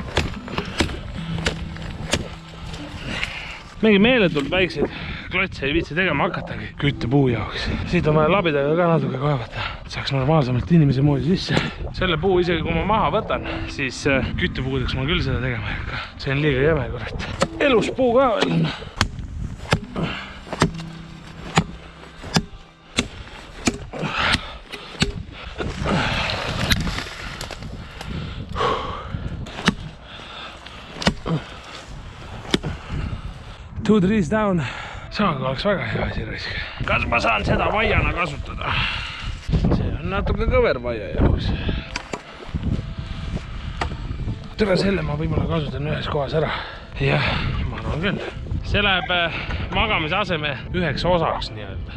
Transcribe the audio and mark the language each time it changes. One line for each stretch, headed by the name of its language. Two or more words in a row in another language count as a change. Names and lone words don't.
Estonian: Mingi meeletult väikseid klotse ei viitsi tegema hakatagi küttepuu jaoks. Siit on vaja labidaga ka natuke kaevata. Saaks normaalsemalt inimese moodi sisse. Selle puu isegi kui ma maha võtan, siis küttepuudeks ma küll seda tegema ei hakka. See on liiga jäme, kurat. Elus puu ka veel on.
English: Two trees down.
Estonian: Saaga oleks väga hea asi raisk. Kas ma saan seda vaiana kasutada? See on natuke kõver vaia jaoks. Tere selle ma võib-olla kasutan ühes kohas ära. Jah, ma arvan küll. See läheb magamise aseme üheks osaks nii-öelda.